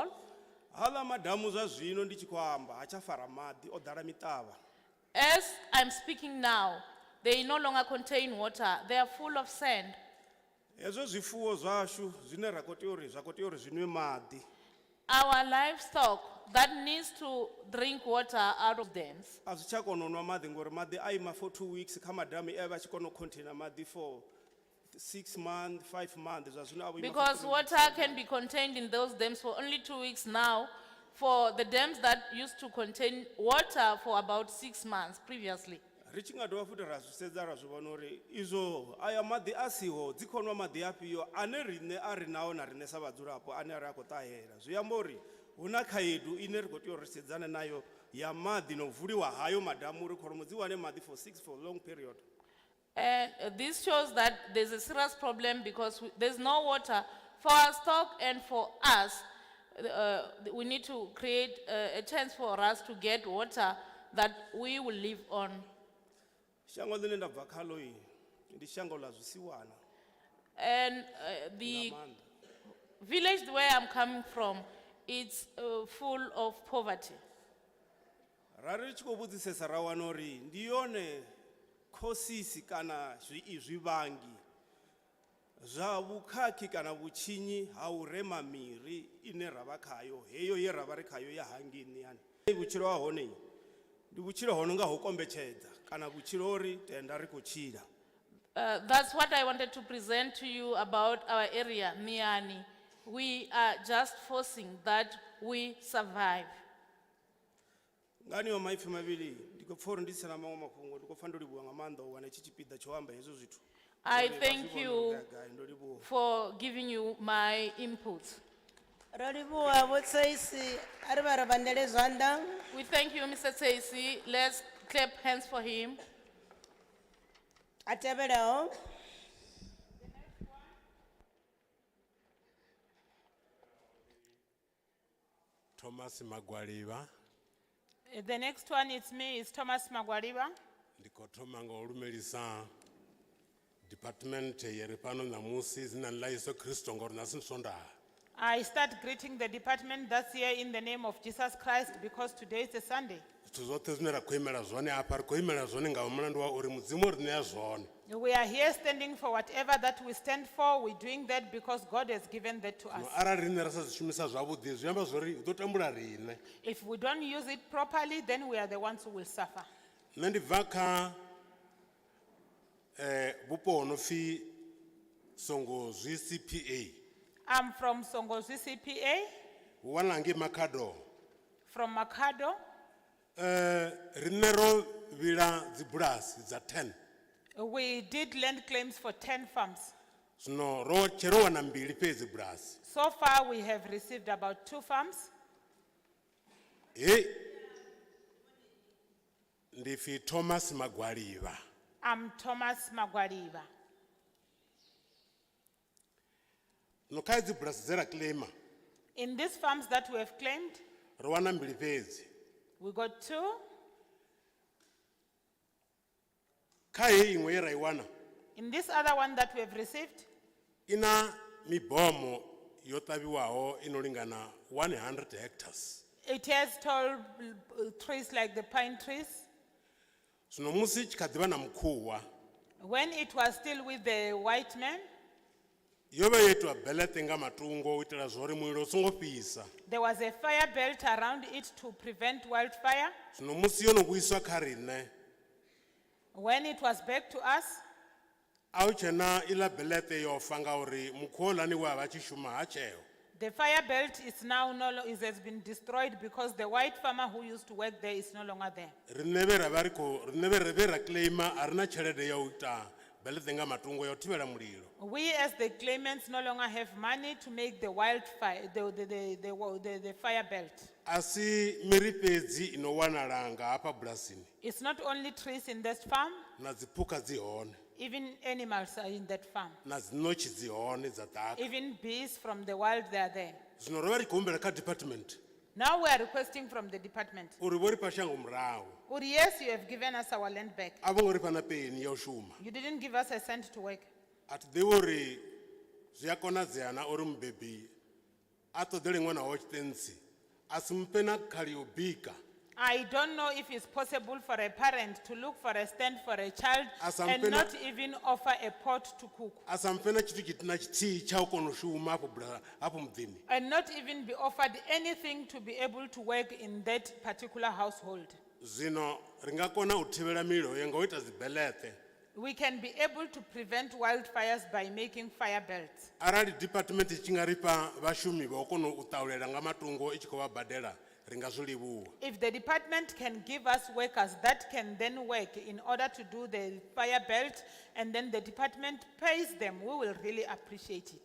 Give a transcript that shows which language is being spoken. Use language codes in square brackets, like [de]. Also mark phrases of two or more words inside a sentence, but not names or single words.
[ve] Haḽa madamu zwa zwino ndi tshi khou amba ha tsha fara maḓi o ḓala miṱavha. [en] As I'm speaking now, they no longer contain water, they are full of sand. [ve] Hezwo zwifuwo zwashu zwine ra khou tea uri zwa khou tea uri zwi nwe maḓi. [en] our livestock that needs to drink water out of dams. [ve] a zwi tsha kona u nwa maḓi ngori maḓi a ima [en] for 2 weeks [ve] kha madamu e vha tshi kona u container maḓi [en] for 6 months 5 months [ve] zwa zwino a vho ima for [en] Because 3 weeks. water can be contained in those dams for only 2 weeks now, for the dams that used to contain water for about 6 months previously. [ve] ri tshi nga dovha futhi ra zwi sedza ra zwi vhona uri izwo aya maḓi a siho dzi khou nwa maḓi afhio ane riṋe a ri nao na riṋe sa vhadzulapo ane ri a khou ṱahela zwi amba uri hu na khaedu ine ri khou tea uri sedzane nayo ya maḓi no vuliwa hayo madamu uri kholomo dzi wane maḓi [en] for a long period. And this shows that there's a serious problem because there's no water for our stock and for us. We need to create a chance for us to get water that we will live on. [ve] Shango ḽine nda bva khalo ndi shango ḽa zwisiwana [en] And the village where I'm coming from, it's full of poverty. [ve] ra ri tshi khou vhudzisesa ra wana uri ndi yone khosisi kana zwivhangi zwa vhukhakhi kana vhutshinyi ha u rema miri ine ra vha khayo heyo ye ra vha ri khayo ya hangini yani vhutshilo ha hone ndi vhutshilo ho no nga ho kombetshedza kana vhutshilo uri tenda ri khou tshila. [en] That's what I wanted to present to you about our area, Miani. We are just forcing that we survive. [ve] Ngani yo maipfi mavhili ndi khou pfha uri ndi sina maṅwe mafhungo ndi khou pfha ndo livhuwa nga maanḓa u wana itshi tshipiḓa tsho amba hezwo zwithu. [en] I thank you for giving you my input. [ve] ro livhuwa vho Tsaisi a ri vha ri vhandele zwanḓa. [en] We thank you, Mr. Tsesi. Let's clap hands for him. [ve] A tevhelaho Thomas Magwaliba [en] The next one is me, is Thomas Magwaliba. [ve] ndiko thoma nga u lumelisa department yeri pano namusi zina ḽa Yesu Kristo ngori nasi ndi Sondaha. [en] I start greeting the department that's here in the name of Jesus Christ because today is a Sunday. [ve] Zwithu zwoṱhe zwine ra khou imela zwone hafha ri khou imela zwone nga mulandu wa uri mudzimu ri ṋea zwone. [en] We are here standing for whatever that we stand for. We're doing that because God has given that to us. [ve] Arali riṋe ra sa zwi shumisa zwavhuḓi zwi amba zwori hu ḓo tambula riṋe. [en] If we don't use it properly, then we are the ones who will suffer. [ve] Nṋe ndi bva kha vhupo ho no pfi Songo zwi CPA. [en] I'm from Songozi CPA, [ve] Hu wanala ngei Makhado. [en] from Makado. [ve] Riṋe ro vhila dzibulasi dza 10. [en] We did land claims for 10 farms. [ve] Zwino tshe ro wana mbili fhedzi bulasi. [en] So far, we have received about 2 farms. [ve] Hey, ndi pfi Thomas Magwaliba. [en] I'm Thomas Magwaliba. [ve] No kha dzi bulasi dze ra claima [en] In these farms that we have claimed, [ve] ro wana mbili fhedzi. [en] we got 2. [ve] Kha heyi iṅwe ye ra I wana [en] In this other one that we have received, [ve] ina mibomo yo ṱavhiwaho ino lingana 100 hectares. [en] it has tall trees like the pine trees. [ve] Zwino musi tshi kha ḓivha na mukhuwa [en] When it was still with the white man, [ve] yo vha yo itiwa beḽete nga matungo u itela zwori mulilo u songo fhisa. [en] there was a fire belt around it to prevent wildfire. [ve] Zwino musi yo no vhuiswa kha riṋe [en] When it was back to us, [ve] a hu tshena iḽa beḽete yo fa ngauri mukhuwa houḽani we a vha tshi shuma ha tsheo. [en] the fire belt is now has been destroyed because the white farmer who used to work there is no longer there. [ve] Riṋe vhe ra vha ri khou riṋe vhe ra claima a ri na tshelede ya u ita beḽete nga matungo ya u thivhela mulilo. [en] We as the claimants no longer have money to make the wildfire, the fire belt. [ve] A si miri fhedzi ino wanala nga hafha bulasini [en] It's not only trees in this farm, [ve] na dziphukha dzi hone [en] even animals are in that farm. [ve] na dzinotshi dzi hone dza ḓaka. [en] Even bees from the wild, they are there. [ve] Zwino ro vha ri khou humbela kha department [en] Now we are requesting from the department. [ve] uri vho ri fha shango murahu Uri, [en] yes, you have given us our land back. [ve] a vho ngo ri fha na peni ya u shuma. [en] You didn't give us a cent to work. [ve] A thi ḓivhi uri zwi a konadzea na uri mubebi a ṱoḓele ṅwana wawe tshitentsi a si muphe na khali ya u bika. [en] I don't know if it's possible for a parent to look for a stand for a child and [ve] Asampena- [en] not even offer a pot to cook. [ve] asampfena chithu chitina chithihi cha u kona u shuma hafho muḓini [en] And not even be offered anything to be able to work in that particular household. [ve] zwino ri nga kona u thivhela mililo ye nga u ita dzibeḽeṱe [en] We can be able to prevent wildfires by making fire belts. [ve] arali department tshi nga ri fha vhashumi vha u kona u ṱaulela nga matungo i tshi khou vha badela ri nga zwi livhuwa [en] If the department can give us workers that can then work in order to do the fire belt and then the department pays them, we will really appreciate it.